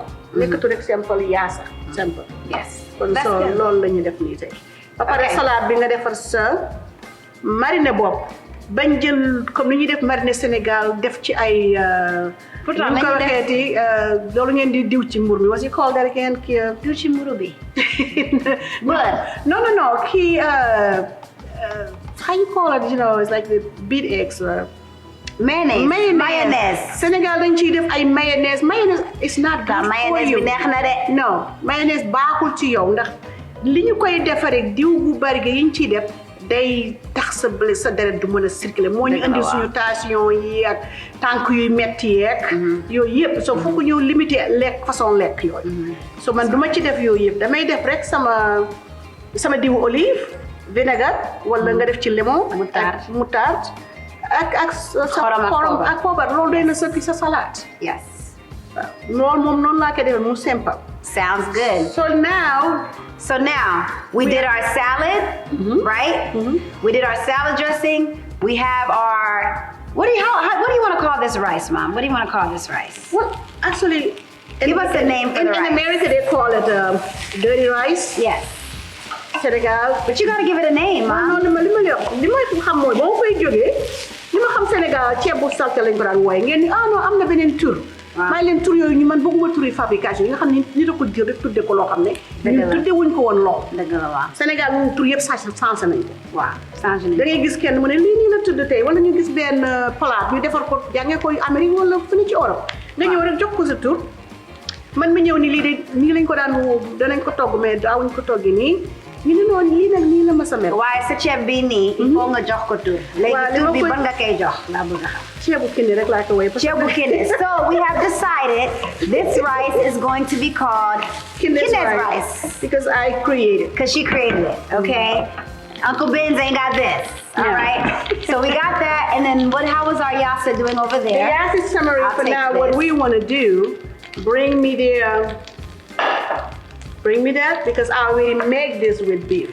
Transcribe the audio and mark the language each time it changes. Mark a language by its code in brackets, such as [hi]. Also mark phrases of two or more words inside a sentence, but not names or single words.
[wo] nekkatu rek simple yaasa. simple. yes kon soo loolu la ñuy def nii tey. ba pare salade bi nga defar sa mariner bopp bañ jël comme ni ñuy def mariner Sénégal def ci ay. pourtant nañu ko waxeeti loolu ngeen di diw ci mburu mi [en] was you call that again [wo] kii. diw ci mburu bi. [en] non kii how you call it, you know, it's like the beat eggs. Mayonnaise. [wo] Senegal dañ ciy def ay mayonnaise. [en] Mayonnaise is not good for you. [wo] Mayonnaise bi neex na de. Non, mayonnaise baaxul ci yow ndax li ñu koy defaree diw bu bari gi yiñ ciy def day tax sa deret du mën a circuler moo ñu indi suñu tension yi ak tànk yuy metti yeeg yooyu yëpp soo fokk ñëw limité lekk façon lekk yooyu so man duma ci def yooyu yëpp damay def rek sama diwu olive vinaigre wala nga def ci limon moutarde ak xorom ak poobar loolu doy na sëkk sa salade. [en] Yes. [wo] loolu moom noonu laa koy defee mu simple. [en] Sounds good. So now we did our salad, right? We did our salad dressing. We have our what do you want to call this rice, Mom? What do you want to call this rice? Well, actually, give us a name for the rice. In America, they call it dirty rice. Yes. Senegal, but you got to give it a name, Mom. [wo] li ma xam mooy boo koy jógee li ma xam Sénégal ceeb bu salté lañ ko daan wooye ngeen ni non am na beneen tur. may leen tur yooyu ñu man bëgguma turi fabrication yi nga xam ne ni da ko jël rek tudde ko loo xam ne ñu tudde wuñ ko woon lool. dëgg la waaw. Sénégal ñun tur yëpp changé nañ ko. waaw changé nañ ko. da ngay gis kenn mu ne lii nii la tudd tey wala ñu gis benn plat ñu defar ko jàngee ko Amérique wala fu ñu ci Europe. nga ñëw rek jox ko sa tur man mi ñëw ni lii de nii lañ ko daan danañ ko togg mais daawuñ ko toggi nii ñu ne noonu lii nag nii la ma sa mel. waaye sa ceeb bi nii. [fr] il faut [wo] nga jox ko tur. léegi tur bi ban nga koy jox laa bëgg a xam. ceebu Kine rek laa ko woy. ceebu Kine. [en] So we have decided this rice is going to be called Kine's rice. Because I created. Because she created it. Okay. Uncle Ben's ain't got this. All right. So we got that, and then how was our Yassa doing over there? The Yassa is summary for now. What we want to do, bring me that because I already make this with beef.